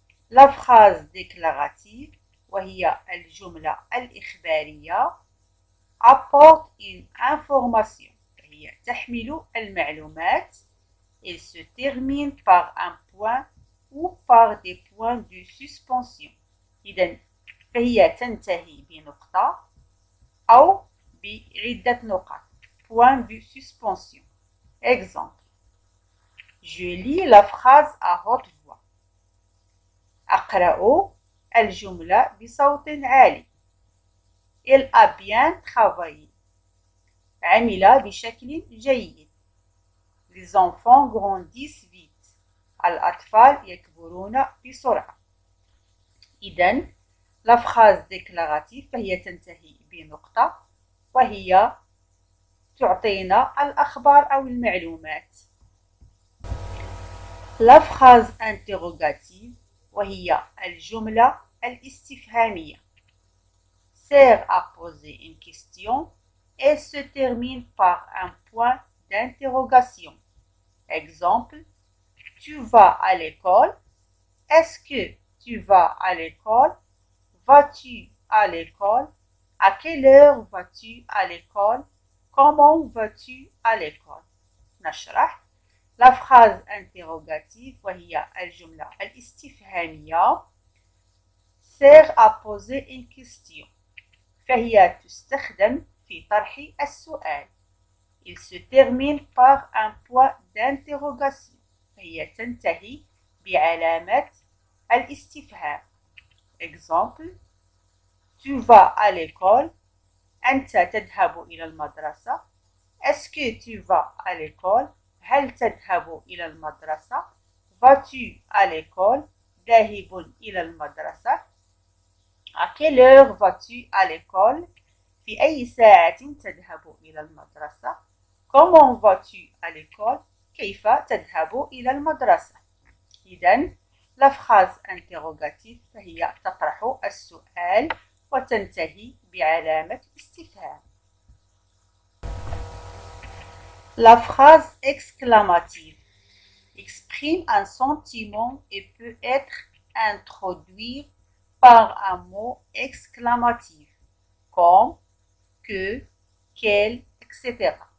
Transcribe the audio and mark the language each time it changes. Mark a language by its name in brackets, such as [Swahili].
[French] La phrase déclarative [Arabic] وهي الجملة الإخبارية [French] apporte une information. [Arabic] هي تحمل المعلومات. [French] Elle se termine par un point ou par des points de suspension. [Arabic] إذن فهي تنتهي بنقطة أو بعدة نقط. [French] Point de suspension. Exemple. Je lis la phrase à haute voix. [Arabic] أقرأ الجملة بصوت عالي. [French] Elle a bien travaillé. [Arabic] عمل بشكل جيد. [French] Les enfants grandissent vite. [Arabic] الأطفال يكبرون بسرعة. إذن [French] la phrase déclarative [Arabic] فهي تنتهي بنقطة وهي تعطينا الأخبار أو المعلومات. [French] La phrase interrogative [Arabic] وهي الجملة الاستفهامية [French] sert à poser une question et se termine par un point d'interrogation. Exemple, tu vas à l'école? Est-ce que tu vas à l'école? Vas-tu à l'école? À quelle heure vas-tu à l'école? Comment vas-tu à l'école? [Arabic] نشرح. [French] La phrase interrogative [Arabic] وهي الجملة الاستفهامية [French] sert à poser une question. [Arabic] فهي تستخدم في طرح السؤال. [French] Il se termine par un point d'interrogation. [Arabic] فهي تنتهي بعلامة الاستفهام. [French] Exemple. Tu vas à l'école. [Arabic] أنت تذهب إلى المدرسة. [French] Est-ce que tu vas à l'école? [Arabic] هل تذهب إلى المدرسة؟ [French] Vas-tu à l'école? [Arabic] ذاهب إلى المدرسة. [French] À quelle heure vas-tu à l'école? [Arabic] في أي ساعة تذهب إلى المدرسة؟ [French] Comment vas-tu à l'école? [Arabic] كيف تذهب إلى المدرسة؟ إذن [French] la phrase interrogative [Arabic] فهي تطرح السؤال وتنتهي بعلامة استفهام. [French] La phrase exclamative exprime un sentiment et peut être introduite par un mot exclamatif comme que, quel, etc.